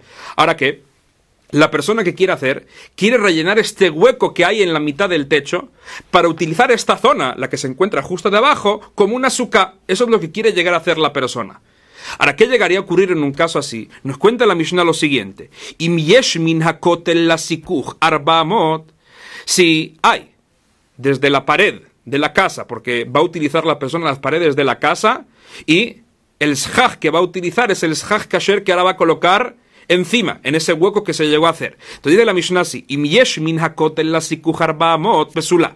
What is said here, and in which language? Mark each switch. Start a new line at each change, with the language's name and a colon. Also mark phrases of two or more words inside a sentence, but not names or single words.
Spanish: Ahora que la persona que quiere rellenar este hueco que hay en la mitad del techo para utilizar esta zona, la que se encuentra justo debajo, como una suká. Eso es lo que quiere llegar a hacer la persona. Ahora, ¿qué llegaría a ocurrir en un caso así? Nos cuenta la Mishnah lo siguiente.
Hebrew: אם יש מן הכותל לסיכוך ארבע אמות.
Spanish: Si hay, desde la pared de la casa, porque va a utilizar la persona las paredes de la casa, y el shaj que va a utilizar es el
Hebrew: סכך כשר
Spanish: que ahora va a colocar encima, en ese hueco que se llegó a hacer. Entonces dice la Mishnah así,
Hebrew: אם יש מן הכותל לסיכוך ארבע אמות פסולה.